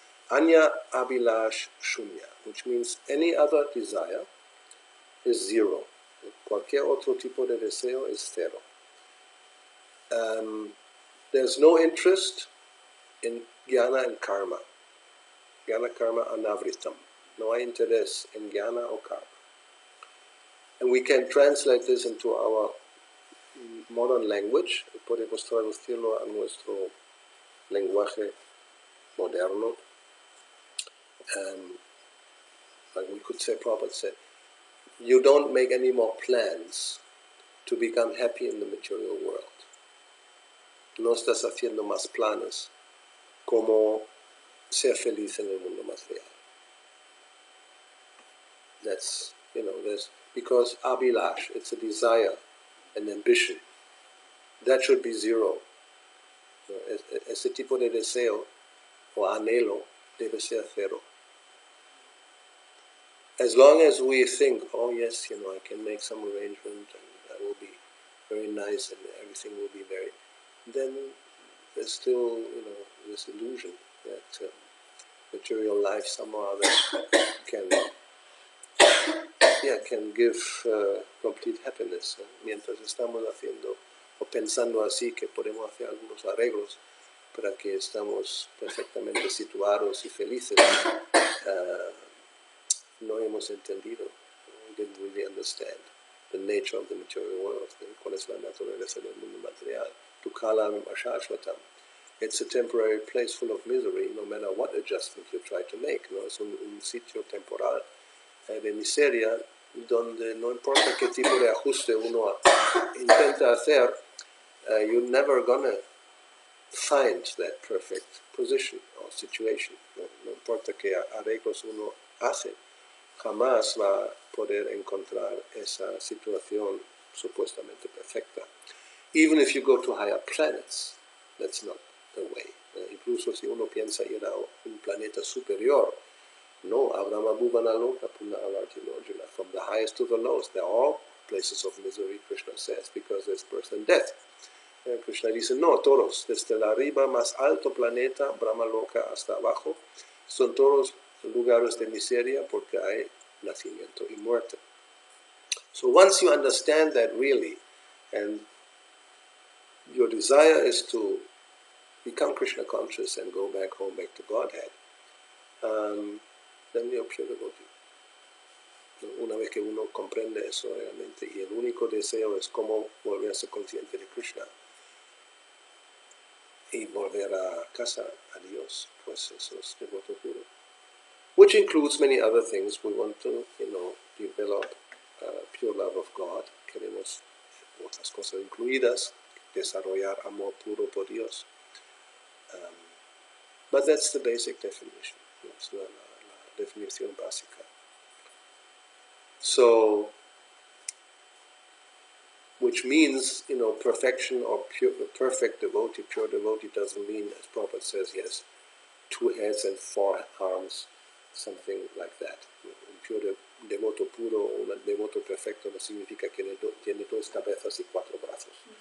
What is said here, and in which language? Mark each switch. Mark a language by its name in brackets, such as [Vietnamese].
[English] Anya Abhilash Shunya, which means any other desire is zero. [Spanish] Cualquier otro tipo de deseo es cero. [English] There's no interest in jnana and karma. [Sanskrit] Jnana, karma, anavritam. [Spanish] No hay interés en jnana o karma. [English] And we can translate this into our modern language. [Spanish] Podemos traducirlo a nuestro lenguaje moderno. [English] Like we could say, Prabhupada said, you don't make any more plans to become happy in the material world. [Spanish] No estás haciendo más planes como ser feliz en el mundo material. [English] That's, there's, because abhilash, it's a desire, an ambition. That should be zero. [Spanish] Ese tipo de deseo o anhelo debe ser cero. [English] As long as we think, oh yes, I can make some arrangement and that will be very nice and everything will be very, then there's still, this illusion that material life somehow that can give complete happiness. [Spanish] Mientras estamos haciendo o pensando así que podemos hacer algunos arreglos para que estamos perfectamente situados y felices, no hemos entendido, [English] we didn't really understand the nature of the material world, [Spanish] cuál es la naturaleza del mundo material. [Sanskrit] Tukalam ashashvatam. [English] It's a temporary place full of misery, no matter what adjustment you try to make. [Spanish] ¿No? Es un sitio temporal de miseria donde no importa qué tipo de ajuste uno intenta hacer, [English] you're never gonna find that perfect position or situation. [Spanish] No importa qué arreglos uno hace, jamás va a poder encontrar esa situación supuestamente perfecta. [English] Even if you go to higher planets, that's not the way. [Spanish] Incluso si uno piensa ir a un planeta superior, no, [Sanskrit] Abrahma Bhuvana Loka Puna Avarti Lojuna, [English] from the highest to the lowest, they're all places of misery, Krishna says, because there's birth and death. [Spanish] Krishna dice, no, todos, desde la arriba más alto planeta, Brahma Loka, hasta abajo, son todos lugares de miseria porque hay nacimiento y muerte. [English] So once you understand that really, and your desire is to become Krishna conscious and go back home, back to Godhead, then you're pure devotee. [Spanish] Una vez que uno comprende eso realmente, y el único deseo es cómo volverse consciente de Krishna y volver a casa, a Dios, pues eso es devoto puro. [English] Which includes many other things. We want to, develop pure love of God. [Spanish] Queremos otras cosas incluidas, desarrollar amor puro por Dios. [English] But that's the basic definition. [Spanish] Es la definición básica. [English] So, which means, perfection or perfect devotee, pure devotee doesn't mean, as Prabhupada says, yes, 2 heads and 4 arms, something like that. [Spanish] Un pure devoto puro o un devoto perfecto no significa que tiene 2 cabezas y 4 brazos.